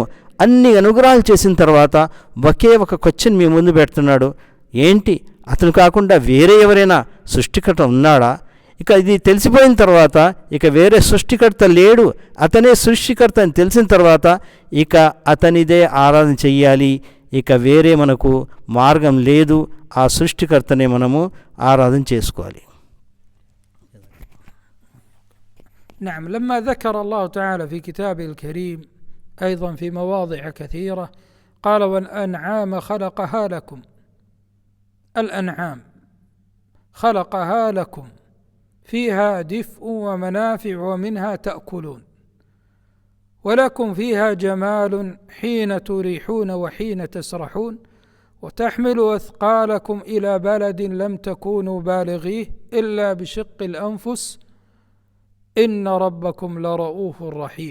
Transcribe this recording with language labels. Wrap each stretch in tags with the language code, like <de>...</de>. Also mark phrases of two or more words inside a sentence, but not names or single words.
<te>అన్ని అనుగ్రహాలు చేసిన తర్వాత ఒకే ఒక క్వశ్చన్ మీ ముందు పెడుతున్నాడు, ఏంటి అతను కాకుండా వేరే ఎవరైనా సృష్టికర్త ఉన్నాడా? ఇక ఇది తెలిసిపోయిన తర్వాత ఇక వేరే సృష్టికర్త లేడు, అతనే సృష్టికర్త అని తెలిసిన తర్వాత ఇక అతనిదే ఆరాధన చెయ్యాలి. ఇక వేరే మనకు మార్గం లేదు, ఆ సృష్టికర్తనే మనము ఆరాధన చేసుకోవాలి.</te> <ar>نعم، لما ذكر الله تعالى في كتابه الكريم أيضا في مواضع كثيرة قال والأنعام خلقها لكم، الأنعام خلقها لكم فيها دفء ومنافع ومنها تأكلون ولكم فيها جمال حين تريحون وحين تسرحون وتحملوا أثقالكم إلى بلد لم تكونوا بالغيه إلا بشق الأنفس إن ربكم لرؤوف رحيم.</ar>